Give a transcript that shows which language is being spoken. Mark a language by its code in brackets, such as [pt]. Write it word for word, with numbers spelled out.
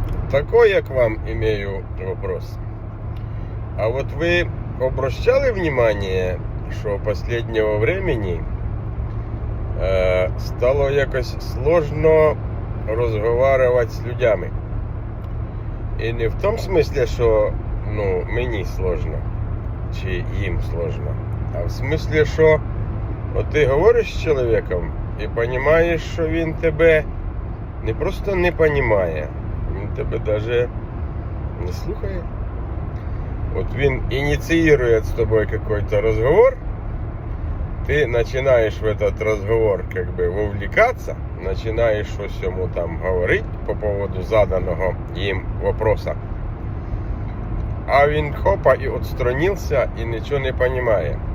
[ru] Такой я к вам имею вопрос. А вот вы обращали внимание, [uk] що останнього времени э, стало якось сложно розмовляти з людьми? І не в тому смислі, що ну, мені сложно, чи їм сложно, а в смислі, що от ти говориш з чоловіком і розумієш, що він тебе не просто не розуміє, він тебе навіть не слухає. [ru] Вот он инициирует с тобой какой-то разговор, ты начинаешь в этот разговор как бы вовлекаться, начинаешь что-то ему там говорить по поводу заданного им вопроса, а он хопа и отстранился и ничего не понимает.